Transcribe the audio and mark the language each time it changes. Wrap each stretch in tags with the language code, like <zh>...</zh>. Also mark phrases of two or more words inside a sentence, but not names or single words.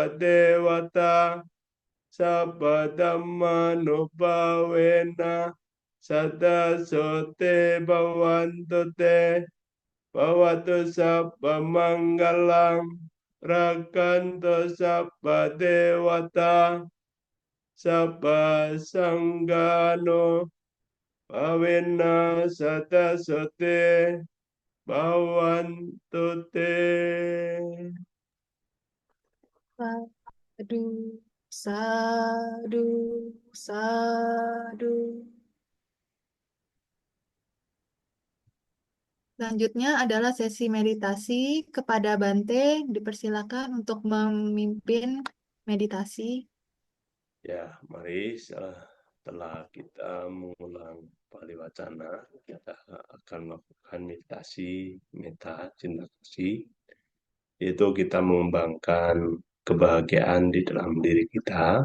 <pi>dewata sabba dhamma nubhavena sada sote bhavantu te bhavatu sabba manggalam rakantu sabba dewata sabba sanggano bhavena sada sote bhavantu te. Sadu, sadu, sadu.</pi> <id>Selanjutnya adalah sesi meditasi. Kepada Bante dipersilakan untuk memimpin meditasi. Ya, mari setelah kita mengulang Pali Wacana, kita akan melakukan meditasi, metta cinta kasih, yaitu kita mengembangkan kebahagiaan di dalam diri kita.</id>